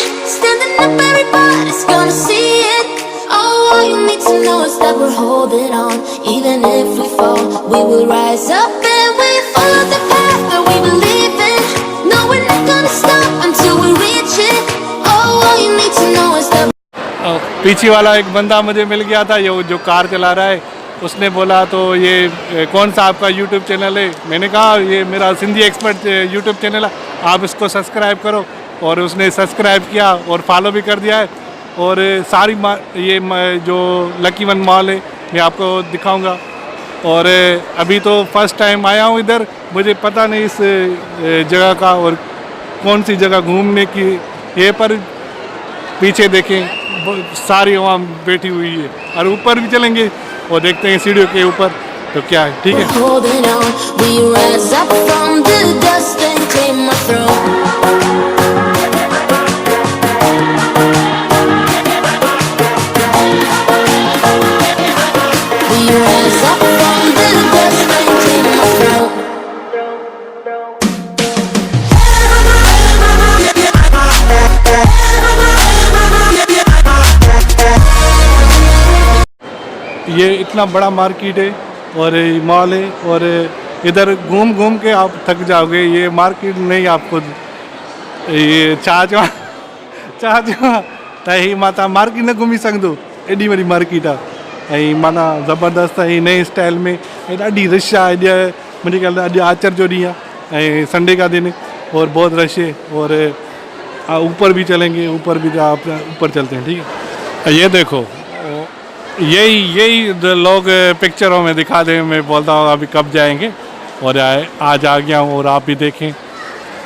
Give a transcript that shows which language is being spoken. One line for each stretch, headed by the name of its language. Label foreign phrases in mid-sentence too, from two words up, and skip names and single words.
English: Standing up, everybody's gonna see it. Oh, all you need to know is that we're holding on. Even if we fall, we will rise up and we follow the path that we believe in. No, we're not gonna stop until we reach it. Oh, all you need to know is that
Hindi: पीछे वाला एक बंदा मुझे मिल गया था, ये जो कार चला रहा है, उसने बोला तो ये कौन सा आपका यूट्यूब चैनल है। मैंने कहा ये मेरा सिंधी एक्सपर्ट यूट्यूब चैनल है, आप इसको सब्सक्राइब करो। और उसने सब्सक्राइब किया और फॉलो भी कर दिया है। और सारी ये जो लकी वन मॉल है मैं आपको दिखाऊंगा। और अभी तो
English: first time
Hindi: आया हूँ इधर, मुझे पता नहीं इस जगह का और कौन सी जगह घूमने की। ये पर पीछे देखें सारी वहाँ बैठी हुई है और ऊपर भी चलेंगे और देखते हैं सीढ़ियों के ऊपर तो क्या है। ठीक है,
English: holding on. We rise up from the dust and claim our throne. We rise up from the dust and claim our throne.
Hindi: ये इतना बड़ा मार्केट है और मॉल है और इधर घूम घूम के आप थक जाओगे। ये मार्केट नहीं,
Sindhi: आपको ये चाचा तही माता मार्केट न घूमी सघंदो, एॾी वॾी मार्केट आहे ऐं माना ज़बरदस्त ऐं नए स्टाइल में ऐं ॾाढी रश आहे। अॼु मुंहिंजे ख्याल अॼु आचर जो ॾींहुं आहे ऐं
Hindi: संडे का दिन है और बहुत रश है। और ऊपर भी चलेंगे, ऊपर भी आप ऊपर चलते हैं। ठीक है, ये देखो यही लोग पिक्चरों में दिखा दें, मैं बोलता हूँ अभी कब जाएंगे और आज आ गया हूँ और आप भी देखें।